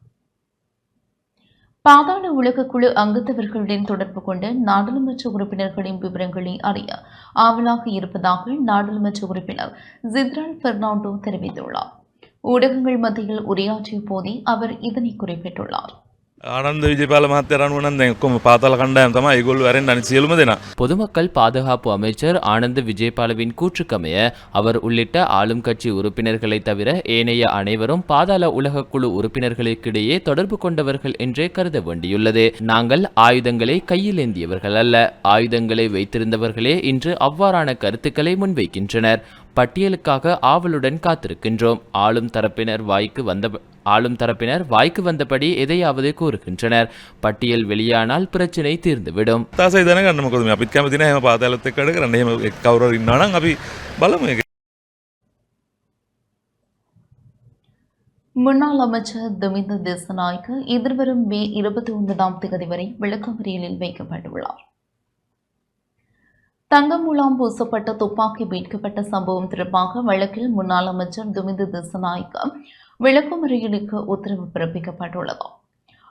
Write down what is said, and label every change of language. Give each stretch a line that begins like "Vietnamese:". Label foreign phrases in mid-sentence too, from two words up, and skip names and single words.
Tamil: பாதாள உலக குழு அங்கத்தவர்களுடன் தொடர்பு கொண்ட நாடாளுமன்ற உறுப்பினர்களின் விவரங்களை அறிய ஆவலாக இருப்பதாக நாடாளுமன்ற உறுப்பினர் சித்ரல் பெர்னாண்டோ தெரிவித்துள்ளார். ஊடகங்கள் மத்தியில் உரையாற்றிய போதே அவர் இதனை குறிப்பிட்டுள்ளார்.
Sinhala: ආනන්ද විජේපාල මහත්තයා රණුවනන් දැන් ඔක්කොම පාතාල කණ්ඩායම් තමයි ඒගොල්ලෝ වැරෙන්න අනිත් සියලුම දෙනා.
Tamil: பொதுமக்கள் பாதுகாப்பு அமைச்சர் ஆனந்த் விஜயபாலவின் கூற்றுக்கமைய அவர் உள்ளிட்ட ஆளும் கட்சி உறுப்பினர்களை தவிர ஏனைய அனைவரும் பாதாள உலக குழு உறுப்பினர்களுக்கிடையே தொடர்பு கொண்டவர்கள் என்றே கருத வேண்டியுள்ளது. நாங்கள் ஆயுதங்களை கையில் ஏந்தியவர்கள் அல்ல. ஆயுதங்களை வைத்திருந்தவர்களே இன்று அவ்வாறான கருத்துக்களை முன்வைக்கின்றனர். பட்டியலுக்காக ஆவலுடன் காத்திருக்கின்றோம். ஆளும் தரப்பினர் வாய்க்கு வந்தபடி எதையாவது கூறுகின்றனர். பட்டியல் வெளியானால் பிரச்சினை தீர்ந்துவிடும்.
Sinhala: තාසයි දැනගන්න මොකද මේ අපිත් කැමති නැහැ එහෙම පාතාලත් එක්ක වැඩ කරන්න. එහෙම කවුරු හරි ඉන්නවා නම් අපි බලමු ඒක.
Tamil: முன்னாள் அமைச்சர் துமிந்த திசநாயக்க எதிர்வரும் மே 29 வரை விளக்கமறியலில் வைக்கப்பட்டுள்ளார். தங்கம் மூலம் பூசப்பட்ட துப்பாக்கி மீட்கப்பட்ட சம்பவம் தொடர்பாக வழக்கில் முன்னாள் அமைச்சர் துமிந்த திசநாயக்க விளக்கமறியலுக்கு உத்தரவு பிறப்பிக்கப்பட்டுள்ளது.